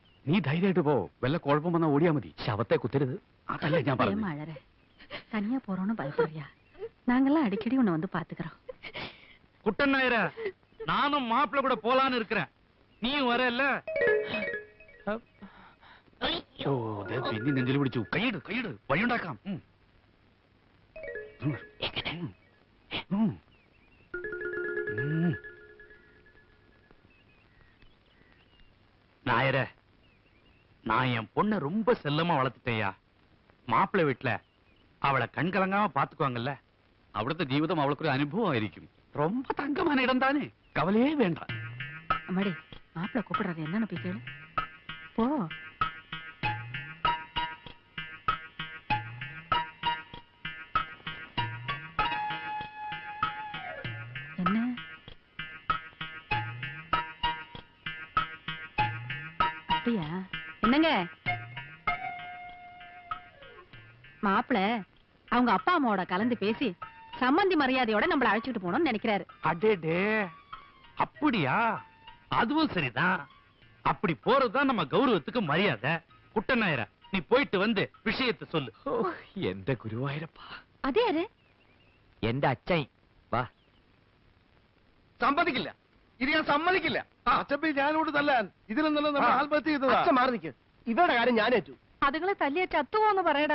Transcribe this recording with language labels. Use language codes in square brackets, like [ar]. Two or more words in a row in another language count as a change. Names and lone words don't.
[ml] നീ ധൈര്യമായിട്ട് പോ. വല്ല കുഴപ്പം വന്നാൽ ഓടിയാ മതി. ശവത്തെ കുത്തരുത്. അതല്ല ഞാൻ പറഞ്ഞു. [ta] மழற தனியா போறோம்னு பயப்படுறியா? நாங்கெல்லாம் அடிக்கடி உன்னை வந்து பாத்துக்கிறோம். குட்டன் நாயரா, நானும் மாப்பிள்ள கூட போலான்னு இருக்கிறேன். நீயும் வரல? [ml] ഓ പിന്നെ നെഞ്ചിൽ പിടിച്ചു. കൈയിട് കൈയിട്, വഴിയുണ്ടാക്കാം. [ta] நாயர, நான் என் பொண்ணை ரொம்ப செல்லமா வளர்த்துட்டேயா. மாப்பிள்ளை வீட்டுல அவளை கண்கலங்காம பாத்துக்குவாங்கல்ல. [ml] അവിടുത്തെ ജീവിതം അവൾക്കൊരു അനുഭവമായിരിക്കും. [ta] ரொம்ப തങ്കமான இடம் தானே, கவலையே வேண்டாம். அம்மாடி, மாப்பிள்ள கூப்பிடுறாரு, என்னன்னு போய் கேளு. போ. என்ன அப்படியா? என்னங்க மாப்பிள்ள அவங்க அப்பா அம்மாவோட கலந்து பேசி சம்பந்தி மரியாதையோட நம்மள அழைச்சிட்டு போகணும்னு நினைக்கிறாரு. அடேடே, அப்படியா? அதுவும் சரிதான். அப்படி போறதுதான் நம்ம கௌரவத்துக்கு மரியாதை. குட்டன் நாயரா, நீ போயிட்டு வந்து விஷயத்தை சொல்லு. [ml] എന്റെ ഗുരുവായൂരപ്പാ. [ta] அதே யாரு? [ml] എന്റെ അച്ഛൻ. വാ. സമ്മതിക്കില്ല, ഇത് ഞാൻ സമ്മതിക്കില്ല. അച്ഛൻ ഞാനോട് തല്ലാൻ ഇതിലൊന്നും നമ്മൾ ആത്മഹത്യ ചെയ്തത്. അച്ഛൻ മാറി നിൽക്ക്, ഇവരുടെ കാര്യം ഞാൻ ഏറ്റു. അതുങ്ങളെ തല്ലിയ ചത്തുപോന്ന് പറയടാ.